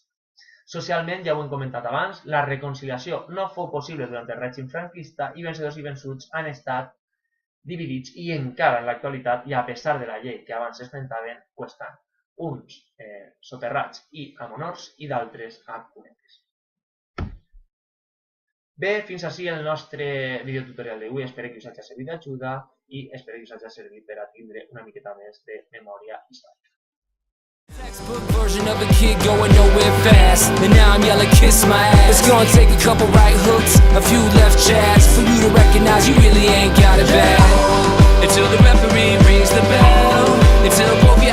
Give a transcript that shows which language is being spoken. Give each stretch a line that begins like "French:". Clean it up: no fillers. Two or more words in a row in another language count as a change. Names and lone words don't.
Catalan: Socialment, ja ho hem comentat abans, la reconciliació no fou possible durant el règim franquista i vencedors i vençuts han estat dividits i encara en l'actualitat, i a pesar de la llei que abans esmentaven, ho estan. Uns soterrats i amb honors i d'altres amb cunetes. Bé, fins ací el nostre videotutorial d'avui. Espero que us hagi servit d'ajuda i espero que us hagi servit per a tindre una miqueta més de memòria històrica.
English: Textbook version of a kid going nowhere fast, and now I'm yelling kiss my ass. It's gonna take a couple right hooks, a few left jabs, for you to recognize you really ain't got it bad. Until the referee rings the bell, until